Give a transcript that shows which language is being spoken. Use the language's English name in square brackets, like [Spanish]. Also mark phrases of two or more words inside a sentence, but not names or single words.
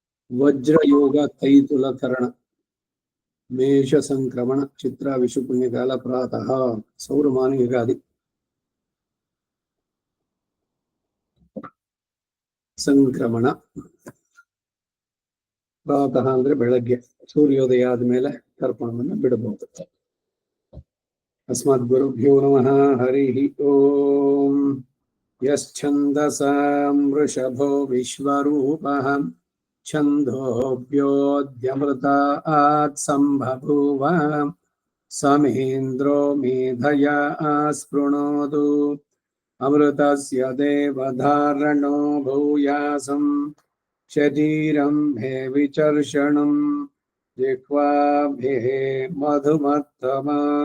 [Sanskrit] वज्रयोग तैतुलकरण मेष संक्रमण चित्रा विषु पुण्यकाल प्रातः सौरमान युगादि संक्रमण प्रातः [Kannada] ಅಂದ್ರೆ ಬೆಳಗ್ಗೆ ಸೂರ್ಯೋದಯ ಆದಮೇಲೆ ತರ್ಪಣವನ್ನು ಬಿಡಬಹುದು. [Sanskrit] अस्मद् गुरुभ्यो नमः हरिः ओम यश्छन्दसां वृषभो विश्वरूपः छन्दोऽभ्योऽद्यमृतात् सम्बभूव समेन्द्रो मेधया स्पृणोतु अमृतस्य देवधारणो भूयासं शरीरं भे विचर्षणं जिह्वाभ्ये मधुमत्तमा